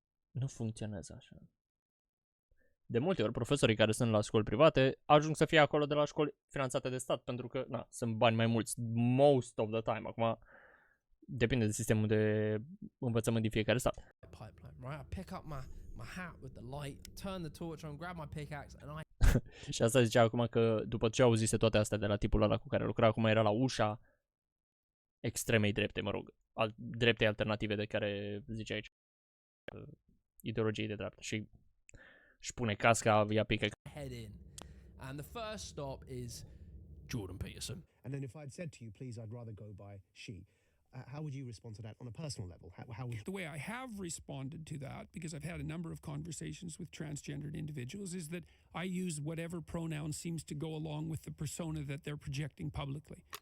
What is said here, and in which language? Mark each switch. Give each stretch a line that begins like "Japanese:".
Romanian: Nu funcționează așa. De multe ori, profesorii care sunt la școli private ajung să fie acolo de la școli finanțate de stat, pentru că, sunt bani mai mulți,
English: most of the time.
Romanian: Acum, depinde de sistemul de învățământ din fiecare stat.
English: Pipeline, right? I pick up my hat with the light, turn the torch on, grab my pickaxe and
Romanian: Și asta zicea acum că după ce auzise toate astea de la tipul ăla cu care lucra, acum era la ușa extremei drepte, dreptei alternative de care zice aici. Ideologiei de dreapta și își pune casca, ia pică.
English: Head in. And the first stop is Jordan Peterson. And then if I'd said to you, please, I'd rather go by she, how would you respond to that on a personal level? How would... The way I have responded to that, because I've had a number of conversations with transgendered individuals, is that I use whatever pronoun seems to go along with the persona that they're projecting publicly.